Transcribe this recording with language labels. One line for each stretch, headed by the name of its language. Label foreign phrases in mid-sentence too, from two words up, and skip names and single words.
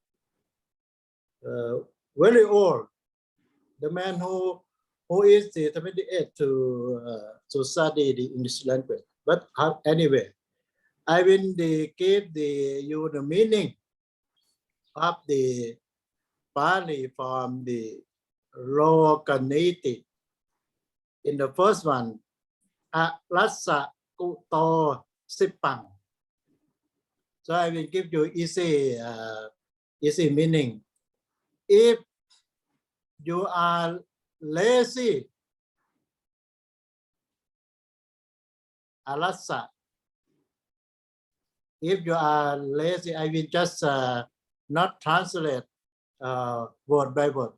English: Very old, the man who is the 78 to study the English language. But anyway, I will give you the meaning of the Pali from the Lokaniti. In the first one,
Pali: Arassa kuto sipang.
English: So I will give you easy meaning. If you are lazy, alasa. If you are lazy, I will just not translate word by word.